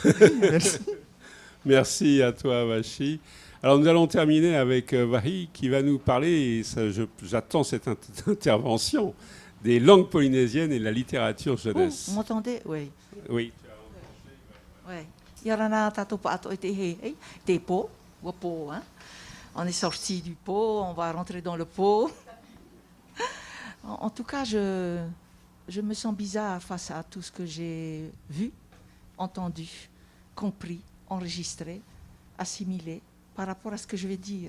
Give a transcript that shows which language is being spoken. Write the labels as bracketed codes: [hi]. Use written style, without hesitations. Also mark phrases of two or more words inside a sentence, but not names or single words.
[fr] Merci. Merci à toi, Vachi. Alors, nous allons terminer avec Vahi qui va nous parler, et j'attends cette intervention, des langues polynésiennes et de la littérature jeunesse. Vous m'entendez? Oui. Oui. Oui. [ty] Yarana tato pato ete he, [fr] des pots, hein. On est sorti du pot, on va rentrer dans le pot. En tout cas, je me sens bizarre face à tout ce que j'ai vu, entendu, compris, enregistré, assimilé par rapport à ce que je vais dire.